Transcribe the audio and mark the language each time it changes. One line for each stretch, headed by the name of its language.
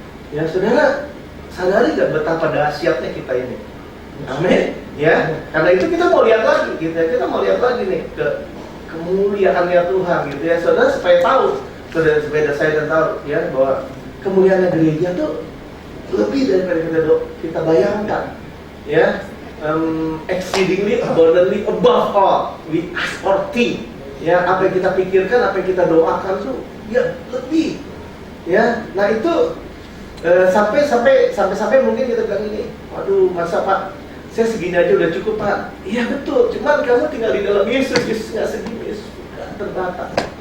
Indonesian: Ya, saudara sadari gak betapa dahsyatnya kita ini? Amin. Ya, karena itu kita mau lihat lagi, gitu ya. Kita mau lihat lagi nih ke kemuliaannya Tuhan, gitu ya. Saudara supaya tahu, supaya saya tahu, ya bahwa kemuliaannya gereja tuh lebih daripada kita bayangkan, ya.
English: Exceedingly abundantly above all we ask or think.
Indonesian: Ya, apa yang kita pikirkan, apa yang kita doakan tuh ya lebih. Ya, nah itu sampai mungkin kita bilang ini, waduh masa Pak, saya segini aja udah cukup Pak. Iya betul, cuman kamu tinggal di dalam Yesus, Yesus nggak segini, Yesus nggak terbatas.